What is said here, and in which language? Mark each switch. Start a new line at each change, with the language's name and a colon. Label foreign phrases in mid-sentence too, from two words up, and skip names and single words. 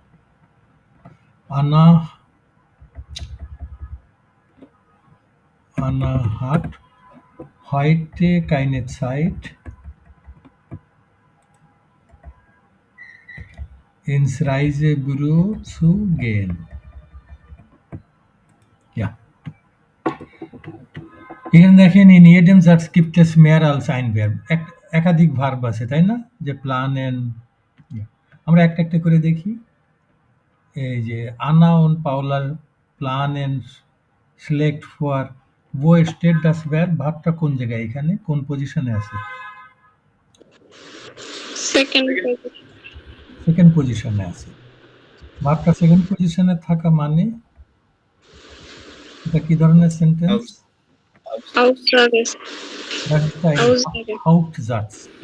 German: Anna Anna hat heute keine Zeit, ins Reisebüro zu gehen. Ja.
Bangla: এখানে দেখেন
German: in jedem Satz gibt es mehr als ein Verb.
Bangla: একাধিক ভার্ব আছে, তাই না? যে planen. আমরা একটা একটা করে দেখি।
German: এই যে Anna und Paula planen schlägt vor, wo steht das Verb?
Bangla: ভার্বটা কোন জায়গায়, এখানে কোন পজিশনে আছে? সেকেন্ড পজিশনে আছে। ভার্বটা সেকেন্ড পজিশনে থাকা মানে এটা কি ধরনের সেন্টেন্স? Hauptsatz, না?